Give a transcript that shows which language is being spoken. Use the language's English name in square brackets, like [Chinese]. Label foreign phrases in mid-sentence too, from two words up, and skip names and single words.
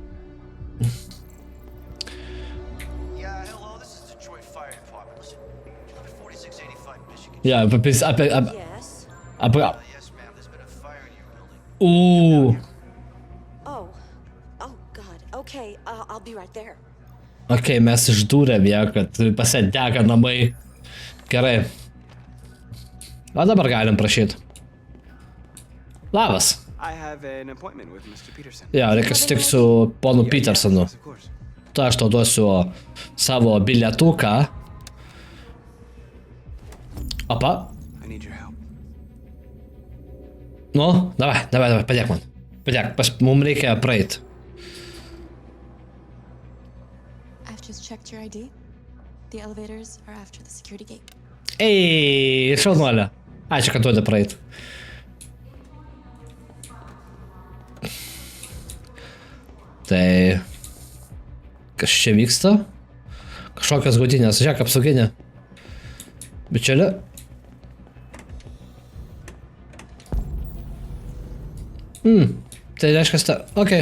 [English] Yeah, hello, this is Detroit Fire Department. Listen, you live at 4685 Michigan. Ja, Yes. Yes, ma'am, there's been a fire in your building. Oh. Oh, God. Okay, I'll be right there. [Lithuanian] Okei, mes išdūrėm ją, kad pasidega namai. Gerai. O dabar galim prašyti. Labas. [English] I have an appointment with Mr. Peterson. [Lithuanian] Jo, reikia sutikti su ponu Petersonu. [English] Of course. [Lithuanian] Tu aš tau duosiu savo bilietuką. Opa. [English] I need your help. [Lithuanian] Nu, davai, padėk man. Padėk, mums reikia praeit. [English] I've just checked your ID. The elevators are after the security gate. [Lithuanian] Ei, šaunuolė. Ačiū, kad duodi praeit. Tai... Kas čia vyksta? Kažkokios gaudynės. Žiūrėk, apsauginė. Bičiulė. Tai reiškia, okei.